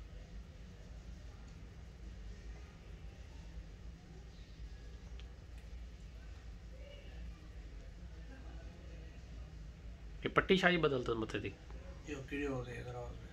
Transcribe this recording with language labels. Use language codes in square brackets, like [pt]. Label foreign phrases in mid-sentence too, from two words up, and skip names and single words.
[sd] ये पट्टी छा जी बदल अथसि मथे थी? [hi] ये कीड़े हो गए दरवाजे में।